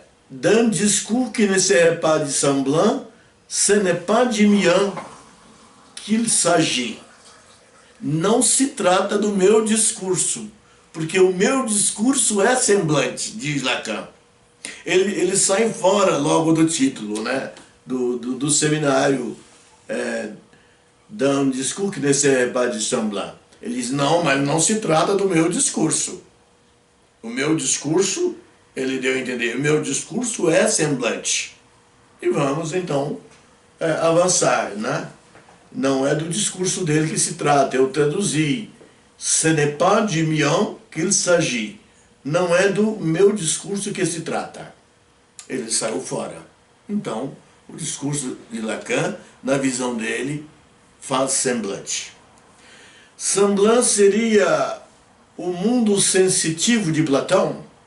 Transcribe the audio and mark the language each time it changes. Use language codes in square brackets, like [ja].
[fr] D'un discours qui ne serait pas de semblant, ce n'est pas de mien qu'il s'agit. [pt] Não se trata do meu discurso, porque o meu discurso é semblante, diz Lacan. Ele sai fora logo do título, né, do seminário, [fr] d'un discours qui ne serait pas de semblant. [pt] Ele diz, não, mas não se trata do meu discurso. O meu discurso... Ele deu a entender, o meu discurso é semblante. E vamos, então, avançar, né? Não é do discurso dele que se trata, eu traduzi. [fr] Ce n'est pas du mien qu'il s'agit. [pt] Não é do meu discurso que se trata. Ele saiu fora. Então, o discurso de Lacan, na visão dele, faz semblante. Semblant seria o mundo sensitivo de Platão?